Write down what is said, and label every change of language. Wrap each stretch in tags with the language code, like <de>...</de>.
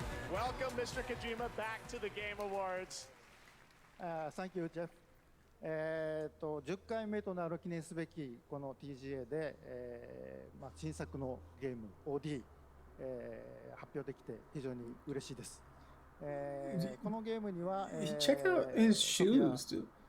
<en>Welcome, Mr. Kojima, back to the Game Awards. Thank you, Jeff.</en> <ja>10回目となる記念すべきこの TGA で、新作のゲーム OD、発表できて非常に嬉しいです。このゲームには、</ja> <en>Check out his shoes, dude.</en>